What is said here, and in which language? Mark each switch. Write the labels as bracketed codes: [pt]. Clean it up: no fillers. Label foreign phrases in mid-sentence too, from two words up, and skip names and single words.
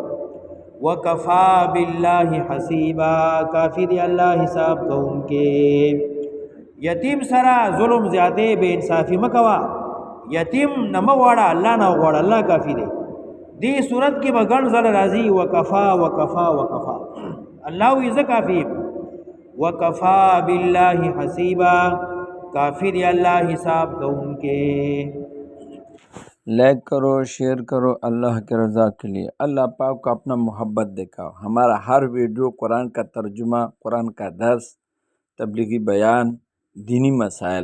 [ar] وکفا بالله حسیبا، [ps] کافی دی الله حساب کوونکې. یتیم سره ظلم زیاده بے انصافی مکوا، یتیم نه مه غواړه، الله نه غواړه، الله کافی دی. دې صورت کې به ګڼ ځله راځي [ar] وکفا وکفا وکفا، [ps] الله وی زه کافی یم. [ar] وکفا بالله حسیبا، [ps] کافی دی اللہ حساب کوونکے. [ur] لائک کرو، شیئر کرو اللہ کے رضا کے لیے. اللہ پاک کو اپنا محبت دکھاؤ. ہمارا ہر ویڈیو قرآن کا ترجمہ، قرآن کا درس، تبلیغی بیان، دینی مسائل.